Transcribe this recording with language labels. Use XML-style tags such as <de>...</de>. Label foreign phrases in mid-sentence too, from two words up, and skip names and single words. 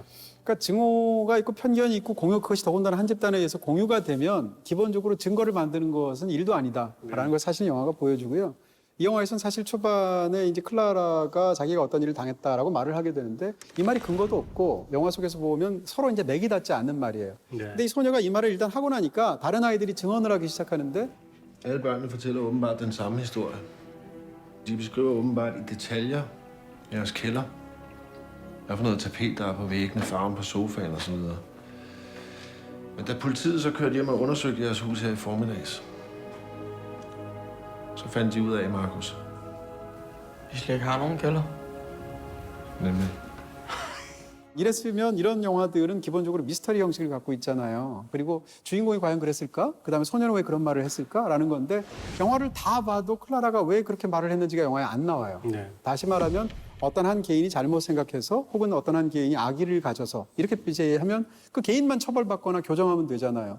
<ko>그러니까 증오가 있고 편견이 있고 공유 그것이 더군다나 한 집단에 의해서 공유가 되면 기본적으로 증거를 만드는 것은 일도 아니다라는 걸 사실 영화가 보여주고요. 이 영화에서는 사실 초반에 이제 클라라가 자기가 어떤 일을 당했다라고 말을 하게 되는데 이 말이 근거도 없고 영화 속에서 보면 서로 이제 맥이 닿지 않는 말이에요. 근데 이 소녀가 이 말을 일단 하고 나니까 다른 아이들이 증언을 하기 시작하는데</ko> <da>Alle børnene fortæller åbenbart den samme historie. De beskriver åbenbart i detaljer jeres kælder. Hvad for noget tapet, der er på væggene, farven på sofaen og så videre. Men da politiet så kørte hjem og undersøgte jeres hus her i formiddags, så fandt de ud af, Markus. Vi slet ikke har nogen kælder. Nemlig.</da> <ko>이랬으면 이런 영화들은 기본적으로 미스터리 형식을 갖고 있잖아요. 그리고 주인공이 과연 그랬을까? 그다음에 소녀는 왜 그런 말을 했을까라는 건데 영화를 다 봐도 클라라가 왜 그렇게 말을 했는지가 영화에 안 나와요. 네. 다시 말하면 어떤 한 개인이 잘못 생각해서 혹은 어떤 한 개인이 악의를 가져서 이렇게 하면 그 개인만 처벌받거나 교정하면 되잖아요.</ko>